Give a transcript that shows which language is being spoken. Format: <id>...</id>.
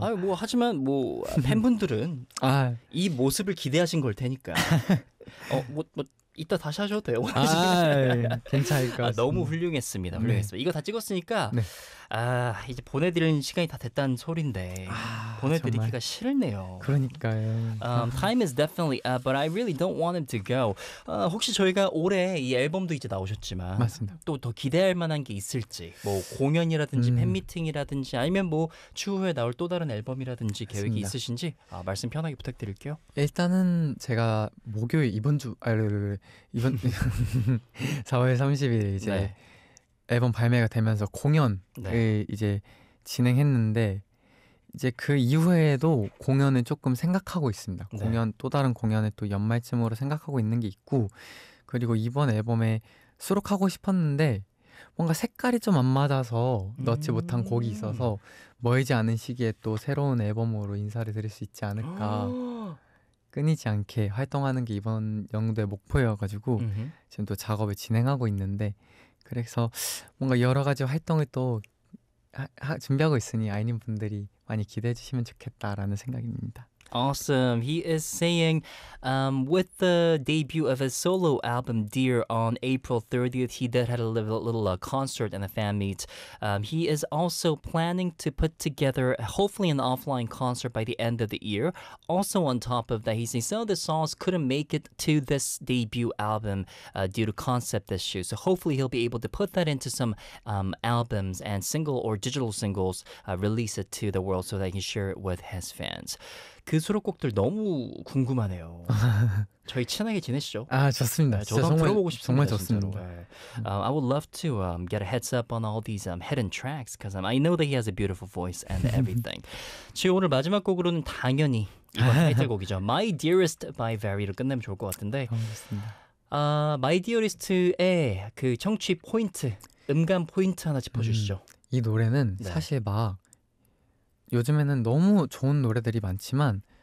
<ko>아, 뭐 하지만 뭐 팬분들은 아. 이 모습을 기대하신 걸 테니까. 이따 다시 하셔도 돼요. 아, 괜찮을까? 아, 너무 훌륭했습니다. 훌륭했습니다. 네. 이거 다 찍었으니까 네. 아, 이제 보내드리는 시간이 다 됐다는 소리인데 아, 보내드리기가 정말. 싫네요. 그러니까요.</ko> <en>Time is definitely up, but I really don't want him to go.</en> <ko>혹시 저희가 올해 이 앨범도 이제 나오셨지만 맞습니다. 또 더 기대할 만한 게 있을지 뭐 공연이라든지 팬미팅이라든지 아니면 뭐 추후에 나올 또 다른 앨범이라든지 계획이 맞습니다. 있으신지 말씀 편하게 부탁드릴게요. 일단은 제가 목요일 이번 주 이번 4월 30일 이제 네. 앨범 발매가 되면서 공연을 네. 이제 진행했는데 이제 그 이후에도 공연을 조금 생각하고 있습니다. 공연 네. 또 다른 공연을 또 연말쯤으로 생각하고 있는 게 있고 그리고 이번 앨범에 수록하고 싶었는데 뭔가 색깔이 좀 안 맞아서 넣지 못한 곡이 있어서 멀지 않은 시기에 또 새로운 앨범으로 인사를 드릴 수 있지 않을까 끊이지 않게 활동하는 게 이번 영도의 목표여가지고 지금 또 작업을 진행하고 있는데 그래서 뭔가 여러 가지 활동을 또 준비하고 있으니 아이님 분들이 많이 기대해 주시면 좋겠다라는 생각입니다.</ko> <en>Awesome. He is saying with the debut of his solo album Dear on April 30th, he did have a little concert and a fan meet. He is also planning to put together hopefully an offline concert by the end of the year. Also on top of that, he's saying some of the songs couldn't make it to this debut album due to concept issues. So hopefully he'll be able to put that into some albums and single or digital singles, release it to the world so that he can share it with his fans.</en> <ko>그 수록곡들 너무 궁금하네요. 저희 친하게 지내시죠? 아, 좋습니다. 저도 한번 들어보고 싶습니다. 정말 좋습니다. 네.</ko> <en>I would love to get a heads up on all these hidden tracks because I know that he has a beautiful voice and everything.</en> <ko>지금 오늘 마지막 곡으로는 당연히 이번 타이틀곡이죠. My Dearest by Very로 끝내면 좋을 것 같은데 좋습니다. My Dearest의 그 청취 포인트, 음감 포인트 하나 짚어주시죠. 이 노래는 네. 사실 막 요즘에는 너무 좋은 노래들이 많지만</ko>